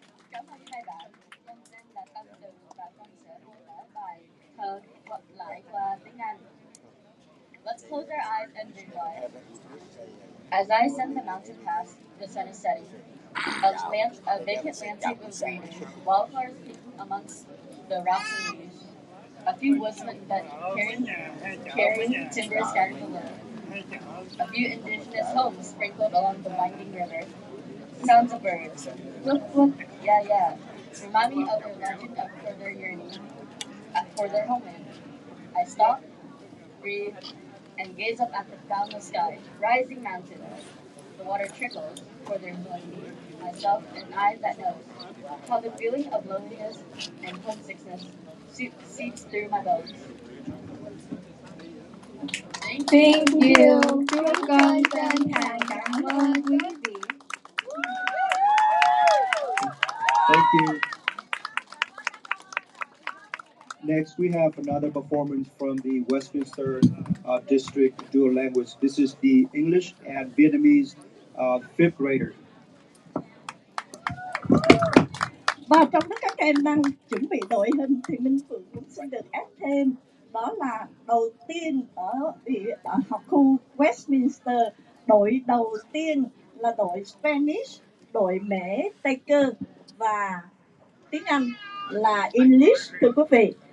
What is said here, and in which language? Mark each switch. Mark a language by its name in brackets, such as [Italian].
[Vietnamese] Cảm ơn hai bạn. Nhân danh là tâm từ và con sẽ mô tả bài thơ thuật lại qua tiếng Anh. [English] Let's close our eyes and visualize. As I ascend the mountain pass, the sun is setting. A vacant landscape of greenery, wildflowers peeking amongst the rocks and leaves. A few woodsmen carrying timber scattered below. A few indigenous homes sprinkled along the winding river. Sounds of birds. Look, yeah. Remind me of their legend for their yearning, for their homeland. I stop, breathe, and gaze up at the boundless sky, rising mountains. The water trickles, for there's only me, myself, and I that knows how the feeling of loneliness and homesickness seeps through my bones. Thank you. [Vietnamese] Chúng con chân thành cảm ơn quý vị. [English] Thank you. Next, we have another performance from the Westminster District Dual Language. This is the English and Vietnamese 5th grader. [Vietnamese] Và trong lúc các em đang chuẩn bị đội hình thì Minh Phượng cũng xin được ép thêm, đó là đầu tiên ở học khu Westminster, đội đầu tiên là đội Spanish, đội Mễ Tây Cơ và tiếng Anh là English, thưa quý vị.